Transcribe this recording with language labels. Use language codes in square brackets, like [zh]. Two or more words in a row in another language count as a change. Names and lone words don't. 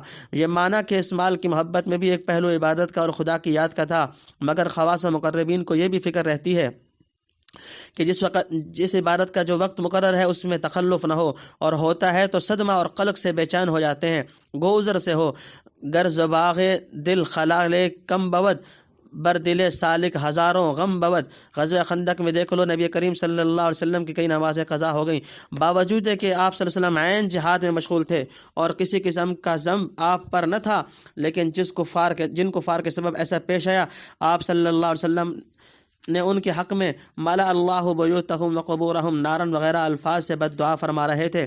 [ur] یہ معنی کہ اس مال کی محبت میں بھی ایک پہلو عبادت کا اور خدا کی یاد کا تھا، مگر خواص و مقربین کو یہ بھی فکر رہتی ہے کہ جس عبادت کا جو وقت مقرر ہے اس میں تخلف نہ ہو، اور ہوتا ہے تو صدمہ اور قلق سے بے چین ہو جاتے ہیں۔ [fa] گوزر سے ہو گر زباغ دل خلال کم بود بردل سالک ہزاروں غم بود۔ [ur] غزوہ خندق میں دیکھ لو نبی کریم صلی اللہ علیہ وسلم کی کئی نمازیں قضا ہو گئیں، باوجود کہ آپ صلی اللہ علیہ وسلم عین جہاد میں مشغول تھے اور کسی قسم کا ذنب آپ پر نہ تھا، لیکن جن کفار کے سبب ایسا پیش آیا، آپ صلی اللہ علیہ وسلم نے ان کے حق میں [ar] ملا اللہ بیوتہم وقبورہم نارن [ur] وغیرہ الفاظ سے بد دعا فرما رہے تھے۔